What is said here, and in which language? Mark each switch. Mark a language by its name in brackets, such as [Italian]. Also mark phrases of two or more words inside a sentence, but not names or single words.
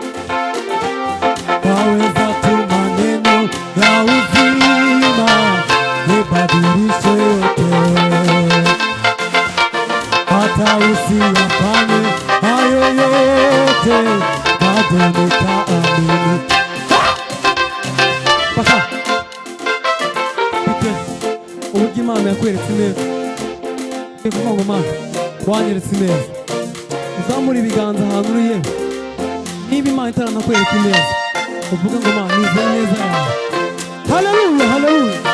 [Swahili] Waweza tu maneno ya uzima, nibadilishe yote. Hata usiyafanye hayo yote, bado nitaamini. [Kinyarwanda] Paka uburyo Imana yakweretse neza, kuvuga ngo Mana wanyeretse neza, uzamura ibiganza ahantu uri yewe. Niba Imana itaranakwereka neza, uvuga ngo Mana nizeye neza yawe. Haleluya, haleluya.